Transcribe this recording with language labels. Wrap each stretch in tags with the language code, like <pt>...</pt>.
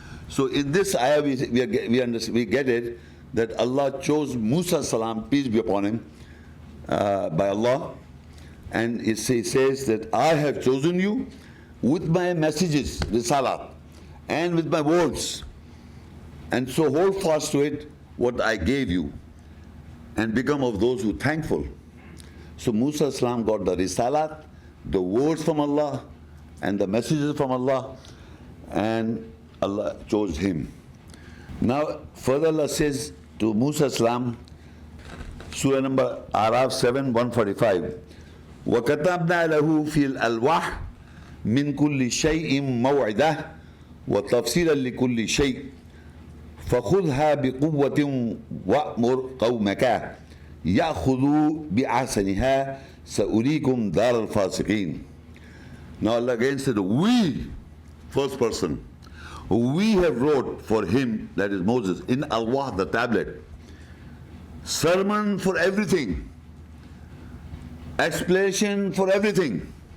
<en>So in this ayah we get it that Allah chose Musa salam, peace be upon him, by Allah, and it says that I have chosen you with my messages, risalat, and with my words, and so hold fast to it what I gave you, and become of those who thankful. So Musa salam got the risalat, the words from Allah, and the messages from Allah, and Allah chose him. Now further Allah says to Musa salam, Surah number Araf 7, 145,</en> <ar>وَكَتَبْنَا لَهُ فِي الْأَلْوَاحِ مِنْ كُلِّ شَيْءٍ مَوْعِدَةً وَتَفْصِيلًا لِكُلِّ شَيْءٍ فَخُذْهَا بِقُوَّةٍ وَأْمُرْ قَوْمَكَ يَأْخُذُوا بِأَحْسَنِهَا سَأُرِيكُمْ دَارَ الْفَاسِقِينَ.</ar> <en>Now Allah again said, we, first person, we have wrote for him, that is Moses, in Al-Wah, the tablet, sermon for everything, explanation for everything.</en>